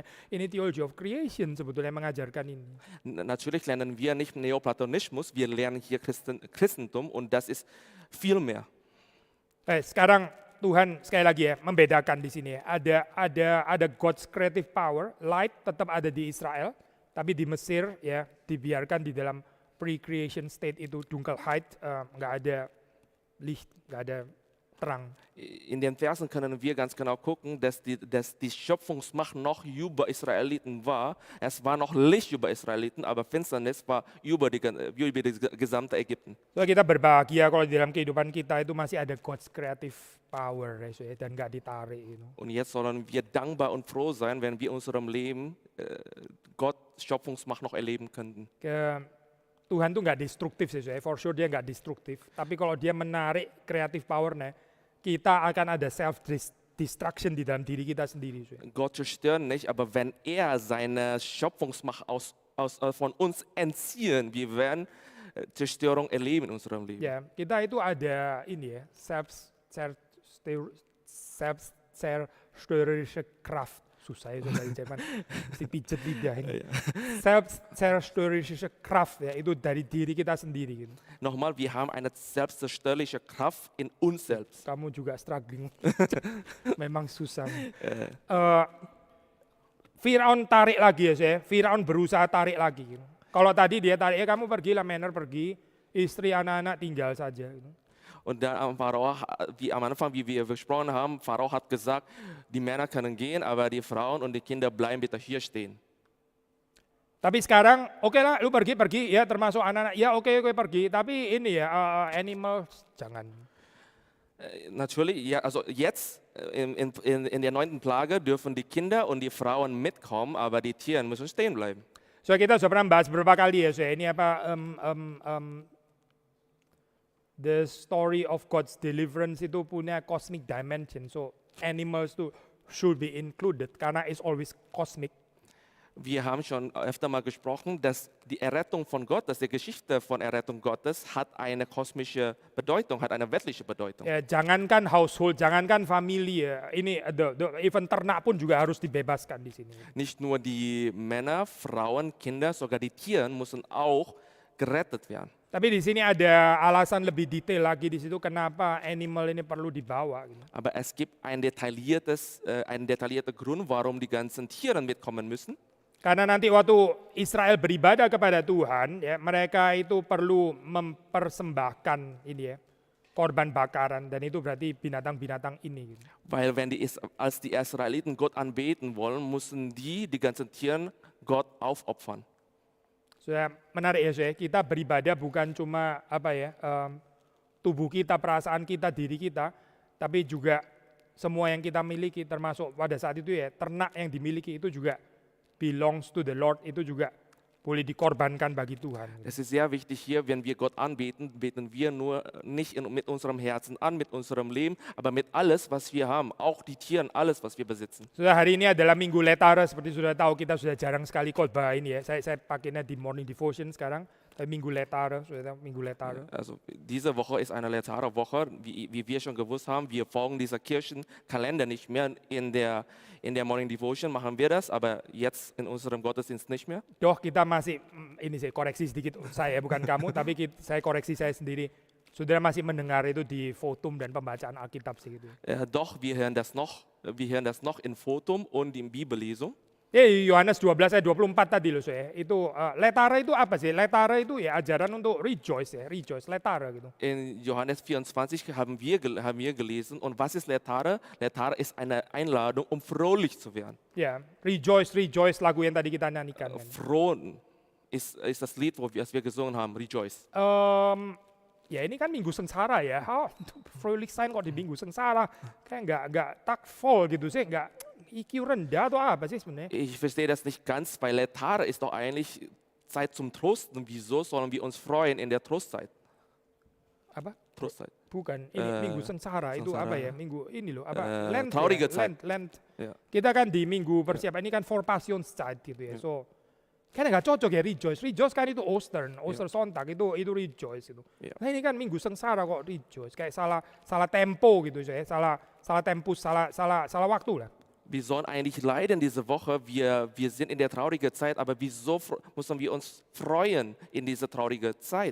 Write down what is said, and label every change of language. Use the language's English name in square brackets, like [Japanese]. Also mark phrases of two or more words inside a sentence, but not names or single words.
[Indonesian] Ini [English] Theology of Creation [Indonesian] sebetulnya mengajarkan ini. [German] Natürlich lernen wir nicht Neoplatonismus, wir lernen hier Christentum und das ist viel mehr. [Indonesian] Sekarang Tuhan sekali lagi ya membedakan di sini ya. Ada [English] God's creative power, [Indonesian] light tetap ada di Israel, tapi di Mesir ya dibiarkan di dalam [English] pre-creation state [Indonesian] itu Dunkelheit, nggak ada Licht, nggak ada terang. [German] In den Versen können wir ganz genau gucken, dass die Schöpfungsmacht noch über Israeliten war. Es war noch Licht über Israeliten, aber Finsternis war über die gesamte Ägypten. [Indonesian] So kita berbahagia kalau di dalam kehidupan kita itu masih ada [English] God's creative power [Indonesian] ya, dan nggak ditarik. [German] Und jetzt sollen wir dankbar und froh sein, wenn wir in unserem Leben Gottes Schöpfungsmacht noch erleben könnten. [Indonesian] Tuhan tuh nggak destruktif sih, [English] for sure [Indonesian] dia nggak destruktif. Tapi kalau dia menarik [English] creative power- [Indonesian] nya, kita akan ada self-destruction di dalam diri kita sendiri. [German] Gott zerstört nicht, aber wenn seine Schöpfungsmacht von uns entziehen, wir werden Zerstörung erleben in unserem Leben. [Indonesian] Ya, kita itu ada ini ya, [German] selbstzerstörerische Kraft. [Indonesian] Susah ya dari Jerman, mesti pijet lidah ini. [German] Selbstzerstörerische Kraft [Indonesian] ya, itu dari diri kita sendiri. Gitu. [German] Nochmal, wir haben eine selbstzerstörliche Kraft in uns selbst. [Indonesian] Kamu juga struggling, memang susah. Firaun tarik lagi ya saya, Firaun berusaha tarik lagi. Gitu. Kalau tadi dia tarik, kamu pergilah, Menor pergi, istri anak-anak tinggal saja. Gitu. [German] Und dann am Anfang, wie wir gesprochen haben, Pharao hat gesagt, die Männer können gehen, aber die Frauen und die Kinder bleiben bitte hier stehen. [Indonesian] Tapi sekarang, oke lah, lu pergi, ya termasuk anak-anak, ya oke pergi. Tapi ini ya, animals jangan. [German] Natürlich, ja, also jetzt in der 9. Plage dürfen die Kinder und die Frauen mitkommen, aber die Tiere müssen stehen bleiben. [Indonesian] So kita sudah pernah bahas beberapa kali ya, ini apa? [English] The story of God's deliverance [Indonesian] itu punya [English] cosmic dimension. So animals too should be included karena it's always cosmic. [German] Wir haben schon öfter mal gesprochen, dass die Errettung von Gott, dass die Geschichte von Errettung Gottes hat eine kosmische Bedeutung, hat eine weltliche Bedeutung. [Indonesian] Ya, jangankan household, jangankan familie, ini even ternak pun juga harus dibebaskan di sini. [German] Nicht nur die Männer, Frauen, Kinder, sogar die Tiere müssen auch gerettet werden. [Indonesian] Tapi di sini ada alasan lebih detail lagi di situ kenapa animal ini perlu dibawa. Gitu. [German] Aber es gibt einen detaillierten Grund, warum die ganzen Tiere mitkommen müssen. [Indonesian] Karena nanti waktu Israel beribadah kepada Tuhan, ya, mereka itu perlu mempersembahkan ini ya, korban bakaran dan itu berarti binatang-binatang ini. Gitu. [German] Weil als die Israeliten Gott anbeten wollen, müssen die ganzen Tiere Gott aufopfern. [Indonesian] Sudah menarik ya, saya. Kita beribadah bukan cuma tubuh kita, perasaan kita, diri kita, tapi juga semua yang kita miliki, termasuk pada saat itu ya ternak yang dimiliki itu juga [English] belongs to the Lord, [Indonesian] itu juga boleh dikorbankan bagi Tuhan. [German] Es ist sehr wichtig hier, wenn wir Gott anbeten, beten wir nur nicht mit unserem Herzen an, mit unserem Leben, aber mit alles, was wir haben, auch die Tiere, alles, was wir besitzen. [Indonesian] Sudah hari ini adalah Minggu Letara, seperti sudah tahu kita sudah jarang sekali khotbah ini ya. Saya pakainya di [English] morning devotion [Indonesian] sekarang, Minggu Letare, saudara, Minggu Letare. [German] Also diese Woche ist eine Letare-Woche, wie wir schon gewusst haben. Wir folgen dieser Kirchenkalender nicht mehr. In der [English] Morning Devotion [German] machen wir das, aber jetzt in unserem Gottesdienst nicht mehr. [Indonesian] Doch kita masih, ini saya koreksi sedikit, saya bukan kamu, tapi saya koreksi saya sendiri. Saudara masih mendengar itu di Fotum dan pembacaan Alkitab sih gitu. [German] Doch, wir hören das noch in Fotum und in Bibellesung. [Indonesian] Yohanes 12 ayat 24 tadi loh saya. Itu letare itu apa sih? Letare itu ya ajaran untuk rejoice ya, rejoice, letare gitu. [German] In Johannes 24 haben wir gelesen. Und was ist Letare? Letare ist eine Einladung, um fröhlich zu werden. [Indonesian] Ya, [English] rejoice, rejoice [Indonesian] lagu yang tadi kita nyanyikan. Kan. [German] Frohen ist das Lied, das wir gesungen haben, Rejoice. [Indonesian] Ya ini kan Minggu Sengsara ya. [German] Fröhlich sein kok di Minggu Sengsara. [Indonesian] Kayak nggak takful gitu sih, nggak IQ rendah atau apa sih sebenarnya? [German] Ich verstehe das nicht ganz, weil Letare ist doch eigentlich Zeit zum Trosten. Wieso sollen wir uns freuen in der Trostzeit? [Indonesian] Apa? [German] Trostzeit. [Indonesian] Bukan, ini Minggu Sengsara itu apa ya? Minggu ini loh, apa? Lent [German] traurige [Indonesian] ya? [German] Zeit. [Indonesian] Lent. [German] Ja. [Indonesian] Kita kan di Minggu persiapan ini kan Vorpassionszeit gitu ya. So kayaknya nggak cocok ya rejoice. Rejoice kan itu Ostersonntag itu rejoice itu. Yeah. Nah ini kan Minggu Sengsara kok rejoice. Kayak salah tempo gitu ya. Salah tempus, salah waktu lah. [German] Wir sollen eigentlich leiden diese Woche. Wir sind in der traurigen Zeit, aber wieso müssen wir uns freuen in dieser traurigen Zeit?